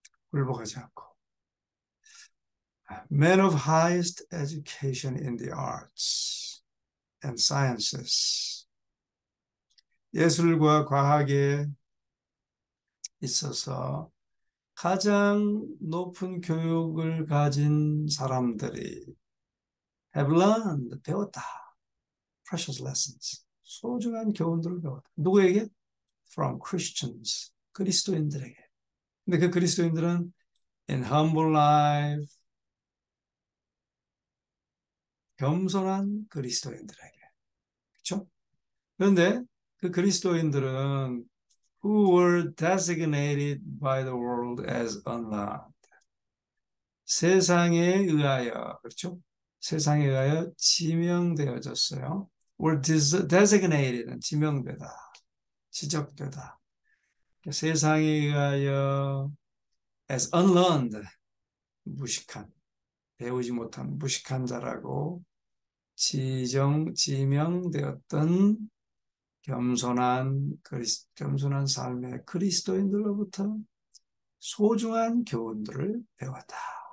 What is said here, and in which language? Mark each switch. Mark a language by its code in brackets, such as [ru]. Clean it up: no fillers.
[ko] 굴복하지 않고. [en] Men of highest education in the arts and sciences. [ko] 예술과 과학에 있어서 가장 높은 교육을 가진 사람들이 [en] have learned, [ko] 배웠다. [en] precious lessons, [ko] 소중한 교훈들을 배웠다. 누구에게? [en] from Christians, [ko] 그리스도인들에게. 근데 그 그리스도인들은 [en] in humble life, [ko] 겸손한 그리스도인들에게. 그렇죠? 그런데 그 그리스도인들은 [en] who were designated by the world as unlearned. [ko] 세상에 의하여, 그렇죠? 세상에 의하여 지명되어졌어요. [en] were designated, [ko] 지명되다, 지적되다. 세상에 의하여 [en] as unlearned, [ko] 무식한, 배우지 못한 무식한 자라고 지명되었던 겸손한 삶의 그리스도인들로부터 소중한 교훈들을 배웠다.